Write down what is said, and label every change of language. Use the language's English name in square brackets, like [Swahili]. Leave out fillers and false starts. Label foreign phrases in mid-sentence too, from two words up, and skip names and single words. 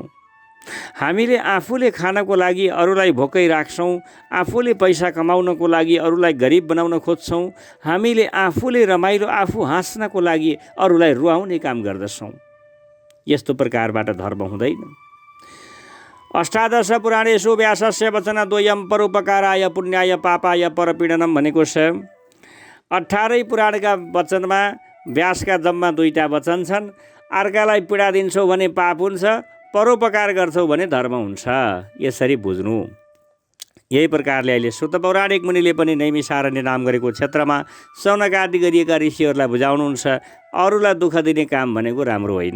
[Nepali] हामीले आफूले खानको लागि अरूलाई भोकै राख्छौँ। आफूले पैसा कमाउनको लागि अरूलाई गरिब बनाउन खोज्छौँ। हामीले आफूले रमाइलो आफू हाँस्नको लागि अरूलाई रुवाउने काम गर्दछौँ। यस्तो प्रकारबाट धर्म हुँदैन। [Sanskrit] अष्टादश पुराणेषु व्यासस्य वचन द्वयम् परोपकाराय पुण्याय पापाय परपीडनम [Nepali] भनेको छ। 18 पुराणका वचनमा व्यासका जम्मा 2टा वचन छन्। अर्कालाई पीडा दिन्छौ भने पाप हुन्छ, परोपकार गर्छौ भने धर्म हुन्छ। यसरी बुझ्नु। यही प्रकारले अहिले सुत पौराणिक मुनिले पनि नैमिषारण्य नाम गरेको क्षेत्रमा शौनक आदि गरिएका ऋषिहरूलाई बुझाउनुहुन्छ, अरूलाई दुःख दिने काम भनेको राम्रो होइन।